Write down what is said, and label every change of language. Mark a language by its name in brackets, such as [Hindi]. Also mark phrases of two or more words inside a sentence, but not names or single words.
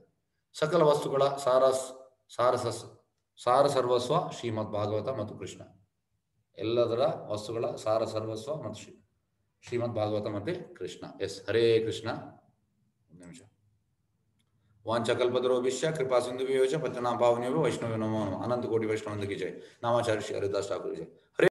[Kannada] ಸಕಲ ವಸ್ತುಗಳ ಸಾರ ಸರ್ವಸ್ವ ಶ್ರೀಮದ್ ಭಾಗವತ ಮತ್ತು ಕೃಷ್ಣ. ಎಲ್ಲದರ ವಸ್ತುಗಳ ಸಾರ ಸರ್ವಸ್ವ ಮತ್ತು ಶ್ರೀಮದ್ ಭಾಗವತ ಮತ್ತೆ ಕೃಷ್ಣ. [Sanskrit] ಎಸ್, ಹರೇ ಕೃಷ್ಣ. [Kannada] ಒಂದು ನಿಮಿಷ. [Sanskrit] ವಾಂಛಕಲ್ಪತರುಭ್ಯಶ್ಚ ಕೃಪಾ ಸಿಂಧುಭ್ಯೋ ಚ ಪತಿತಾನಾಂ ಪಾವನೇಭ್ಯೋ ವೈಷ್ಣವೇನೋ ನಮೋ ನಮಃ. [Kannada] ಅನಂತ ಕೋಟಿ ವೈಷ್ಣವಂದಕಿ ಜೈ. ನಾಮಾಚಾರ್ಯ ಶ್ರೀ ಹರಿದಾಸ್ ಠಾಕೂರ್ ಜೈ. ಹರೇ